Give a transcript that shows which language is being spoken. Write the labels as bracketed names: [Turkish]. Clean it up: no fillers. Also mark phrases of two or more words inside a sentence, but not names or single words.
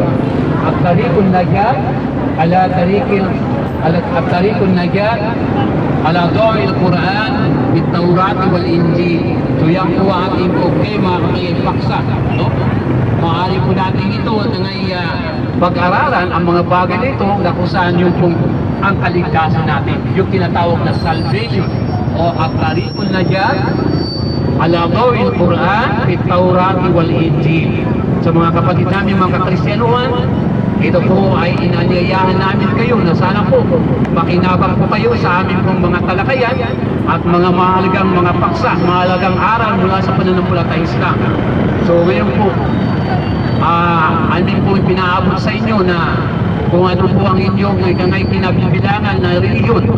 [Arabic] الطريق النجاة على الطريق النجاة على ضوء القرآن بالتوراة والإنجيل. [Filipino] So yan po ating tema ay paksa, no? Maaari po natin ito ngay pag-aralan ang mga bagay nito na kung saan yung pong ang kaligtasan natin, yung tinatawag na salvation o [Arabic] الطريق النجاة على ضوء القرآن بالتوراة والإنجيل. [Filipino] Sa mga kapatid namin, mga kakristyanuhan, ito po ay inanyayahan namin kayo na sana po makinabang po kayo sa aming pong mga talakayan at mga mahalagang mga paksa, mahalagang aral mula sa pananampalataya Islam. So ngayon po, amin po pinaabot sa inyo na kung ano po ang inyong ngay pinabibilangan na reliyon, no?